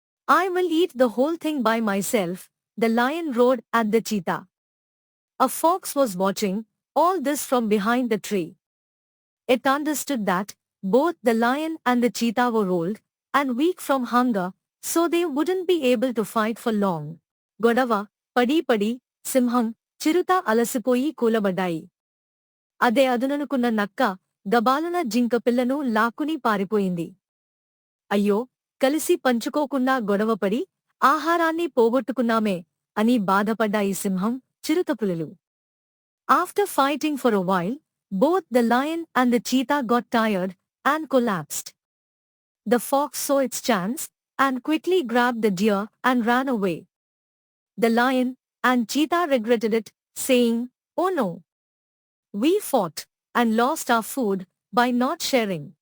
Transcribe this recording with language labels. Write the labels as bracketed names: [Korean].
[English] I will eat the whole thing by myself," the lion roared at the cheetah. A fox was watching all this from behind the tree. It understood that both the lion and the cheetah were old and weak from hunger, so they wouldn't be able to fight for long. [Telugu] గొడవ పడి పడి సింహం, చిరుత అలసిపోయి కూలబడ్డాయి. అదే అదుననుకున్న నక్క గబాలున జింకపిల్లను లాక్కుని పారిపోయింది. అయ్యో, కలిసి పంచుకోకుండా గొడవపడి ఆహారాన్ని పోగొట్టుకున్నామే అని బాధపడ్డాయి సింహం, చిరుతపులులు. [English] After fighting for a while, both the lion and the cheetah got tired and collapsed. The fox saw its chance and quickly grabbed the deer and ran away. The lion and cheetah regretted it, saying, "Oh no! We fought and lost our food by not sharing."